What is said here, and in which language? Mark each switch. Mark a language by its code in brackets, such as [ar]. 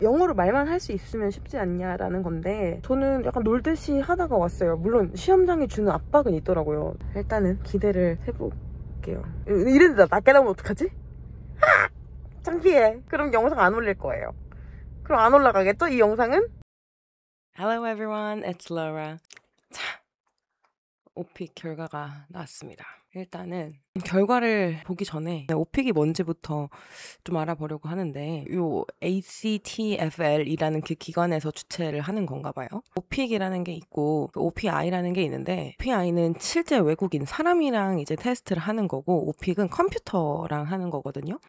[ko] 영어로 말만 할 수 있으면 쉽지 않냐라는 건데 저는 약간 놀듯이 하다가 왔어요. 물론 시험장이 주는 압박은 있더라고요. 일단은 기대를 해볼게요. 이랬는데 나 낮게 나오면 어떡하지? 창피해. 그럼 영상 안 올릴 거예요. 그럼 안 올라가겠죠? 이 영상은? [en] Hello everyone, it's Laura. [ko] 자, 오픽 결과가 나왔습니다. 일단은 결과를 보기 전에 오픽이 뭔지부터 좀 알아보려고 하는데 요 ACTFL이라는 그 기관에서 주최를 하는 건가 봐요. 오픽이라는 게 있고 OPI라는 게 있는데 OPI는 실제 외국인 사람이랑 이제 테스트를 하는 거고 오픽은 컴퓨터랑 하는 거거든요.